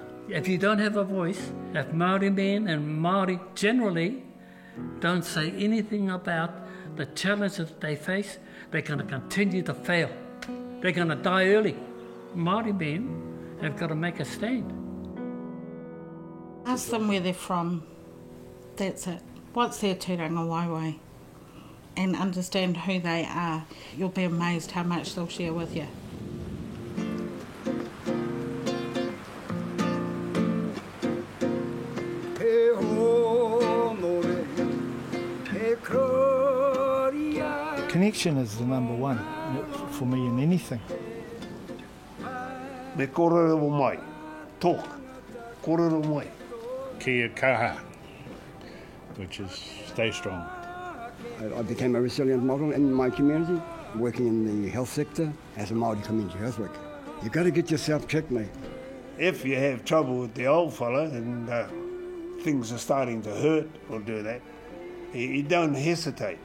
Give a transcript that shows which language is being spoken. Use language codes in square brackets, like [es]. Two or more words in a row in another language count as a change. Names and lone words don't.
[en] If you don't have a voice, if Māori men and Māori generally don't say anything about the challenges they face, they're going to continue to fail. They're going to die early. Māori men have got to make a stand. Ask them where they're from. That's it. What's their [mi] tūranga waiwai? [en] And understand who they are. You'll be amazed how much they'll share with you. Connection is the number one for me in anything. [mi] Me kōrero mai, talk, kōrero mai. Kia kaha, [en] which is stay strong. I became a resilient model in my community, working in the health sector as a Māori community health worker. You've got to get yourself checked, mate. If you have trouble with the old fella and things are starting to hurt or do that, you don't hesitate.